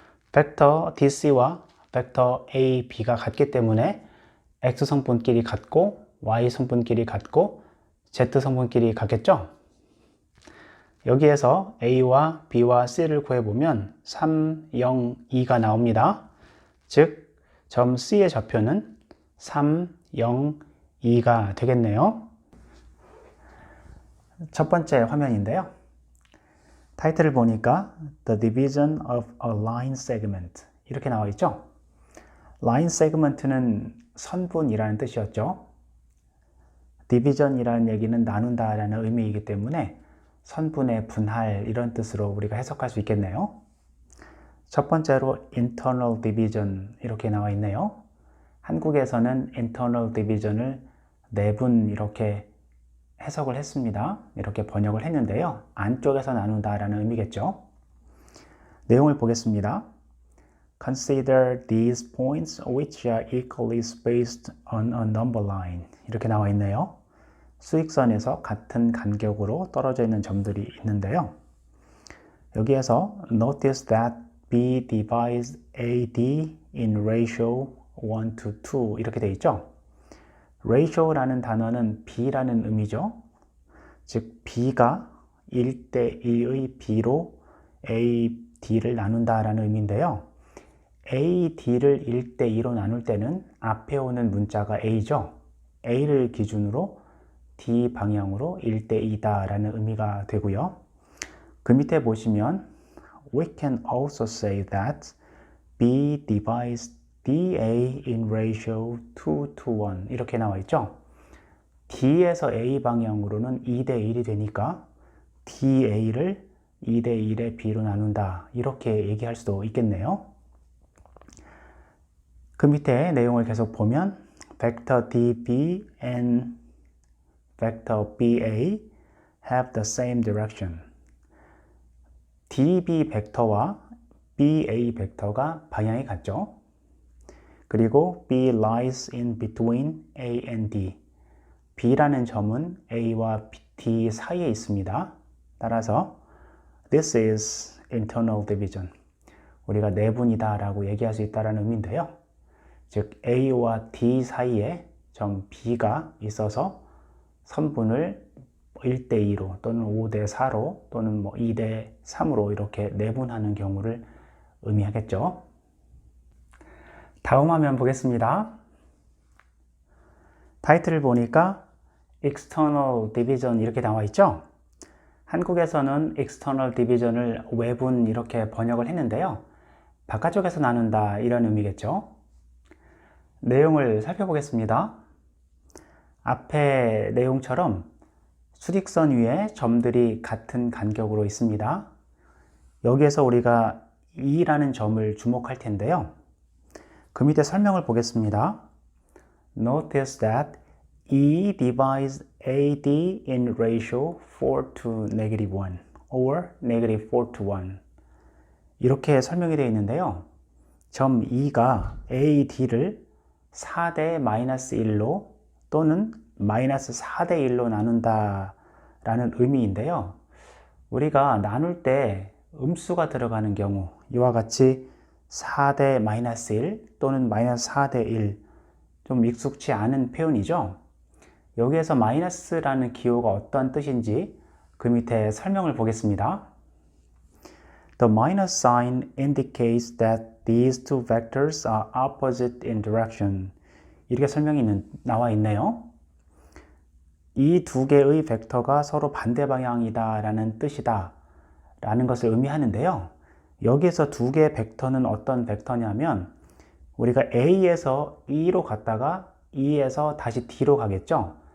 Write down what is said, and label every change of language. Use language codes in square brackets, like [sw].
[ko] 벡터 DC와 벡터 A, B가 같기 때문에 X 성분끼리 같고 Y 성분끼리 같고 Z 성분끼리 같겠죠? 여기에서 A와 B와 C를 구해보면 3, 0, 2가 나옵니다. 즉, 점 C의 좌표는 3, 0, 2가 되겠네요. 첫 번째 화면인데요. 타이틀을 보니까 [en] The Division of a Line Segment [ko] 이렇게 나와 있죠. Line Segment는 선분이라는 뜻이었죠. Division이라는 얘기는 나눈다 라는 의미이기 때문에 선분의 분할 이런 뜻으로 우리가 해석할 수 있겠네요. 첫 번째로 Internal Division 이렇게 나와 있네요. 한국에서는 Internal Division을 내분 이렇게 해석을 했습니다. 이렇게 번역을 했는데요. 안쪽에서 나눈다 라는 의미겠죠. 내용을 보겠습니다. [en] Consider these points which are equally spaced on a number line. [ko] 이렇게 나와 있네요. 수익선에서 같은 간격으로 떨어져 있는 점들이 있는데요. 여기에서 [en] Notice that B divides AD in ratio 1 to 2 [ko] 이렇게 되어 있죠. ratio라는 단어는 B라는 의미죠. 즉 B가 1대 1의 B로 A, D를 나눈다 라는 의미인데요. A, D를 1대 2로 나눌 때는 앞에 오는 문자가 A죠. A를 기준으로 D 방향으로 1대2다 라는 의미가 되고요. 그 밑에 보시면 [en] We can also say that B divides DA in ratio 2 to 1 [ko] 이렇게 나와 있죠. D에서 A 방향으로는 2대1이 되니까 DA를 2대1의 B로 나눈다 이렇게 얘기할 수도 있겠네요. 그 밑에 내용을 계속 보면 [en] vector DB and vector BA have the same direction. [ko] DB 벡터와 BA 벡터가 방향이 같죠. 그리고 [en] B lies in between A and D. [ko] B라는 점은 A와 D 사이에 있습니다. 따라서 [en] This is internal division. [ko] 우리가 내분이다 라고 얘기할 수 있다는 의미인데요. 즉 A와 D 사이에 점 B가 있어서 선분을 1대2로 또는 5대4로 또는 2대3으로 이렇게 내분하는 경우를 의미하겠죠. 다음 화면 보겠습니다. 타이틀을 보니까 External Division 이렇게 나와 있죠. 한국에서는 External Division을 외분 이렇게 번역을 했는데요. 바깥쪽에서 나눈다 이런 의미겠죠. 내용을 살펴보겠습니다. 앞에 내용처럼 수직선 위에 점들이 같은 간격으로 있습니다. 여기에서 우리가 E라는 점을 주목할 텐데요. 그 밑에 설명을 보겠습니다. [en] Notice that E divides AD in ratio 4 to negative 1 or negative 4 to 1 [ko] 이렇게 설명이 되어 있는데요. 점 E가 AD를 4대 마이너스 1로 또는 마이너스 4대 1로 나눈다 라는 의미인데요. 우리가 나눌 때 음수가 들어가는 경우 이와 같이 4대 마이너스 1 또는 마이너스 4대 1 좀 익숙치 않은 표현이죠. 여기에서 마이너스라는 기호가 어떤 뜻인지 그 밑에 설명을 보겠습니다. [en] The minus sign indicates that these two vectors are opposite in direction. [ko] 이렇게 설명이 나와 있네요. 이 두 개의 벡터가 서로 반대 방향이다 라는 뜻이다 라는 것을 의미하는데요. 여기에서 두 개의 벡터는 어떤 벡터냐면 우리가 A에서 E로 갔다가 E에서 다시 D로 가겠죠.